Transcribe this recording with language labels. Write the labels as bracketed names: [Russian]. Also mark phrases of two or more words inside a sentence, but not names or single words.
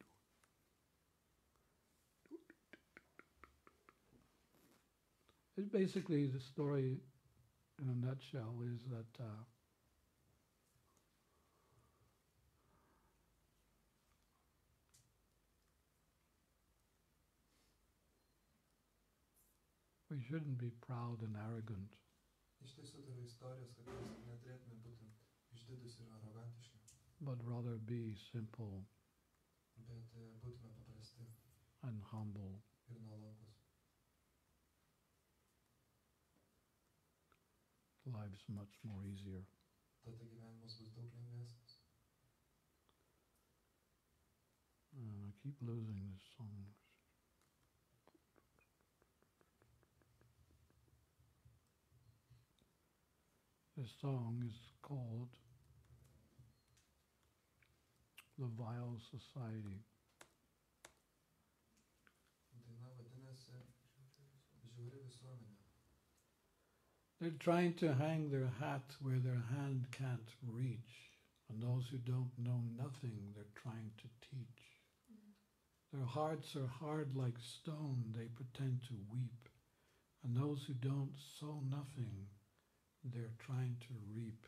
[English] It's basically the story in a nutshell is that we shouldn't be proud and arrogant. [Lithuanian] Iš tiesų tai yra istorijos, kad mes neturėtume būti išdidus ir arogantiški, [English] but rather be simple [Lithuanian] bet būtume paprasti [English] and humble. [Lithuanian] ir nuolankus. [English] Life's much more easier. [Lithuanian] Tada gyvenimas bus daug lengvesnis. [English] I keep losing this song. This song is called The Vile Society. [Lithuanian] Daina vadinasi Žiauri visuomenė. [English] They're trying to hang their hat where their hand can't reach, and those who don't know nothing, they're trying to teach. Their hearts are hard like stone, they pretend to weep, and those who don't sow nothing, they're trying to reap.